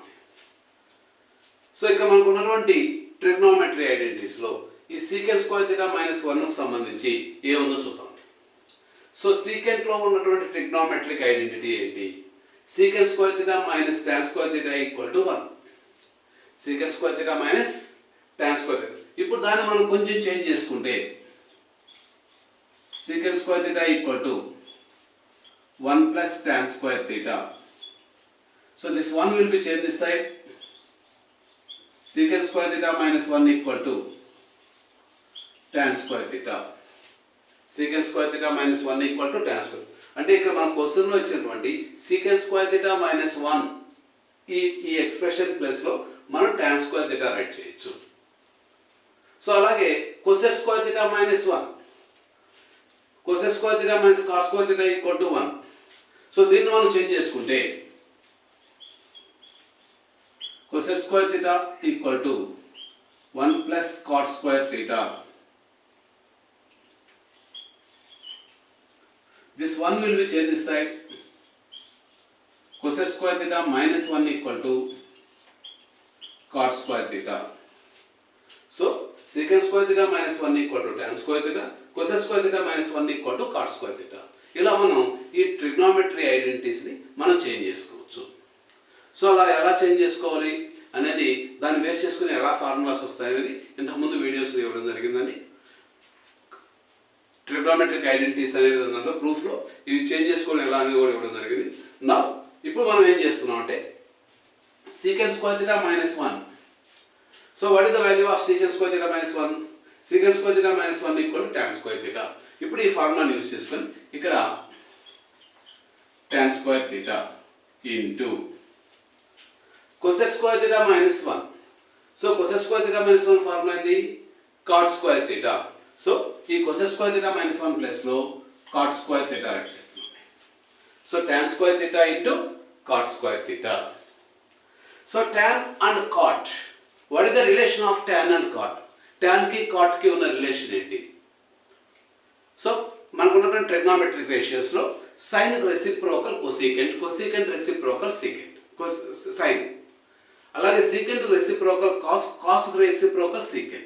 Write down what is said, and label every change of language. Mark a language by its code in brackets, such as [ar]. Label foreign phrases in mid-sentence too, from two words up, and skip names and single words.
[te] సో ఇక్కడ మనకు ఉన్నటువంటి ట్రిగ్నోమెట్రీ ఐడెంటిటీస్లో ఈ సీకెంట్ స్క్వేర్ థీటా మైనస్ 1కు సంబంధించి ఏముందో చూద్దాం. సో సీకెంట్లో ఉన్నటువంటి ట్రిగ్నోమెట్రిక్ ఐడెంటిటీ ఏంటి? సీకెంట్ స్క్వేర్ థీటా మైనస్ టాన్ స్క్వేర్ థీటా ఈక్వల్ టు 1. సీకెంట్ స్క్వేర్ థీటా మైనస్ టాన్ స్క్వేర్ థీటా. ఇప్పుడు దాన్ని మనం కొంచెం చేంజ్ చేసుకుంటే [en] secant square theta equal to 1 plus tan square theta. So this 1 will be changed this side. Secant square theta minus 1 equal to tan square theta. Secant square theta minus 1 equal to tan square. [te] అంటే ఇక్కడ మన క్వశ్చన్లో ఇచ్చినటువంటి [en] secant square theta minus 1 [te] ఈ ఎక్స్ప్రెషన్ ప్లేస్లో మనం [en] tan square theta [te] రైట్ చేయొచ్చు. [en] సో అలాగే cosec square theta minus 1, cosec square theta minus cos square theta equal to 1. [te] సో దీన్ని మనం చేంజ్ చేసుకుంటే [en] cosec square theta equal to 1 plus cot square theta. This 1 will be changed this side. Cosec square theta minus 1 equal to cot square theta. So secant square theta minus 1 equal to tan square theta. Cosec square theta minus 1 equal to cot square theta. [te] ఇలా మనం ఈ ట్రిగ్నోమెట్రీ ఐడెంటిటీస్ని మనం చేంజ్ చేసుకోవచ్చు. సో అలా ఎలా చేంజ్ చేసుకోవాలి అనేది దాన్ని బేస్ చేసుకుని ఎలా ఫార్ములాస్ వస్తాయనేది ఇంతకుముందు వీడియోస్లో ఇవ్వడం జరిగిందండి. ట్రిగ్నోమెట్రిక్ ఐడెంటిటీస్ అనేది దాంట్లో ప్రూఫ్లో ఇవి చేంజ్ చేసుకోవడం ఎలా అనేది కూడా ఇవ్వడం జరిగింది. నా ఇప్పుడు మనం ఏం చేస్తున్నాం అంటే [en] secant square theta minus 1. So what is the value of secant square theta minus 1? Secant square theta minus 1 equal to tan square theta. [te] ఇప్పుడు ఈ ఫార్ములాని యూజ్ చేసుకొని ఇక్కడ [en] tan square theta into cosec square theta minus 1. So cosec square theta minus 1 ఫార్ములా ఏంటి? cot square theta. [te] సో ఈ [en] cosec square theta minus 1 [te] ప్లస్ లో [en] cot square theta [te] రైట్ చేస్తున్నాం. [en] సో tan square theta into cot square theta. సో tan and cot, what is the relation of tan and cot? [te] tan కి cot కి ఉన్న రిలేషన్ ఏంటి? సో మనకున్నటువంటి ట్రిగ్నోమెట్రిక్ రేషియోస్ లో sin రెసిప్రోకల్ కొసీకెంట్, కొసీకెంట్ రెసిప్రోకల్ సీకెంట్, sin. అలాగే సీకెంట్ రెసిప్రోకల్ కాస్, కాస్ రెసిప్రోకల్ సీకెంట్.